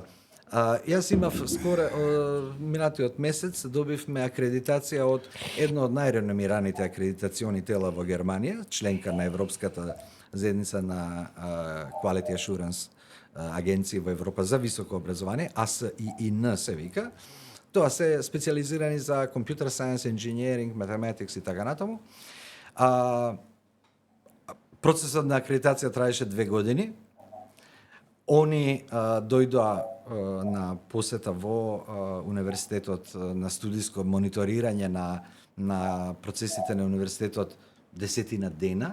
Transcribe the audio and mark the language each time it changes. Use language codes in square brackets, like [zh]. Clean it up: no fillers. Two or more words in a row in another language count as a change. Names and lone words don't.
[mk] Јас имав скоро минатиот месец добивме акредитација од едно од најреномираните акредитациони тела во Германија, членка на Европската заедница на [en] Quality Assurance [mk] агенции во Европа за високо образование, ASIIN се вика. Тоа се специализирани за [en] computer science, engineering, mathematics [mk] и така натаму. Процесот на акредитација траеше 2 години. Они дојдоа на посета во универзитетот на студиско мониторирање на процесите на универзитетот 10 дена.